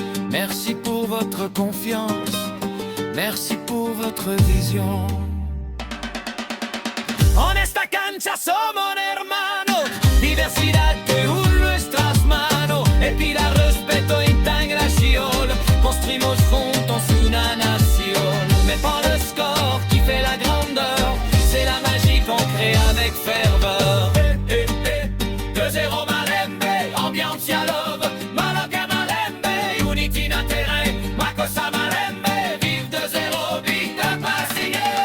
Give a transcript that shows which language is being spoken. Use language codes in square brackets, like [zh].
[fr] Merci pour votre confiance. Merci pour votre vision. [es] En esta cancha somos hermanos, diversidad de nuestras manos, equidad, respeto, integración, construimos juntos una nación. [fr] Mais pas le score qui fait la grandeur, c'est la magie qu'on crée avec ferveur. 2-0 Malembe, ambiance à love, Malaga Malembe, unity na terrain, Makossa Malembe, vive 2-0, vite pas signé.